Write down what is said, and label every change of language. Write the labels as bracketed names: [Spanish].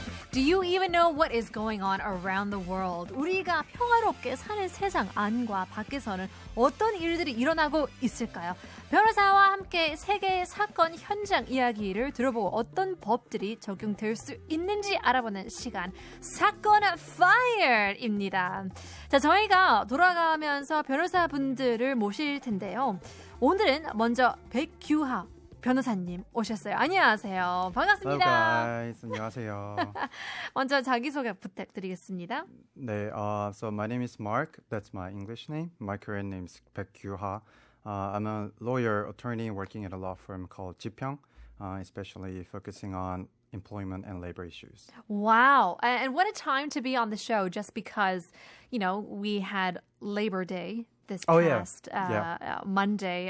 [English] Do you even know what is going on around the world? [Korean] 우리가 평화롭게 사는 세상 안과 밖에서는 어떤 일들이 일어나고 있을까요? 변호사와 함께 세계의 사건 현장 이야기를 들어보고 어떤 법들이 적용될 수 있는지 알아보는 시간 사건File입니다. 자, 저희가 돌아가면서 변호사분들을 모실 텐데요. 오늘은 먼저 백규하 변호사님 오셨어요. 안녕하세요. 반갑습니다. [English] Hello guys. [Korean] 안녕하세요. 먼저 자기소개 부탁드리겠습니다. [English] 네, so my name is Mark. That's my English name. My Korean name is 백규하. I'm a lawyer, attorney working at a law firm called 지평, especially focusing on employment and labor issues. Wow. And what a time to be on the show just because, you know, we had Labor Day this past Monday.